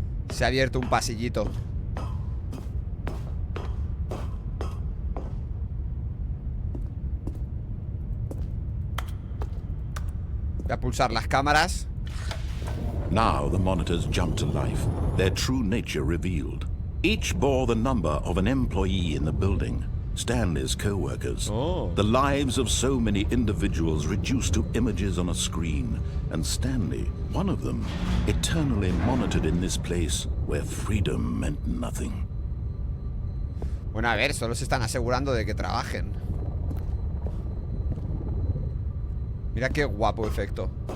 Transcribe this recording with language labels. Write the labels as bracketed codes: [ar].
[es] Se ha abierto un pasillito. Voy a pulsar las cámaras. [en] Now the monitors jumped to life, their true nature revealed. Each bore the number of an employee in the building, Stanley's co-workers. Oh. The lives of so many individuals reduced to images on a screen, and Stanley, one of them, eternally monitored in this place where freedom meant nothing. [es] Bueno, a ver, solo se están asegurando de que trabajen. Mira qué guapo efecto.